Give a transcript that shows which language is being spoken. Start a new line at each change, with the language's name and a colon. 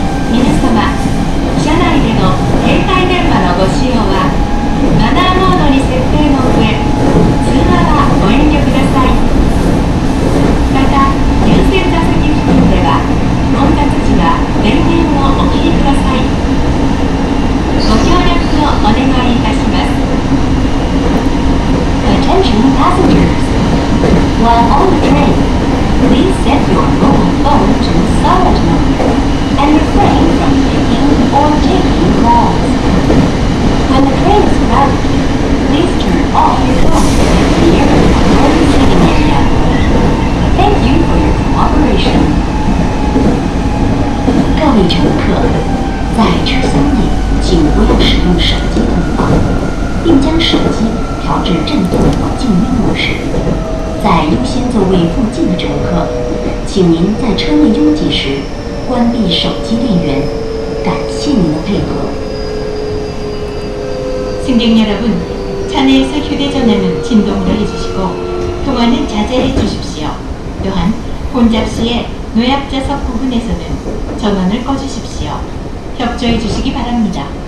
Japanese: 皆様、車内での携帯電話のご使用はマナーモードに設定の上、通話はご遠慮ください。また、優先座席付近では混雑時は電源をお切りください。ご協力をお願いいたします。
English: Attention passengers! While on the train, please set your mobile phone to silent mode and refrain from picking or taking calls. When the train is crowded, please turn off your phone and clear the priority seating area. Thank you for your cooperation.
Chinese: 各位乘客，在车厢内请不要使用手机通话，并将手机调至震动或静音模式。在优先座位附近的乘客，请您在车内拥挤时关闭手机电源。感谢您的配合。
Korean: 승객 여러분, 차 내에서 휴대전화는 진동을 해주시고 통화는 자제해 주십시오. 또한 혼잡 시에 노약자석 부분에서는 전원을 꺼주십시오. 협조해 주시기 바랍니다.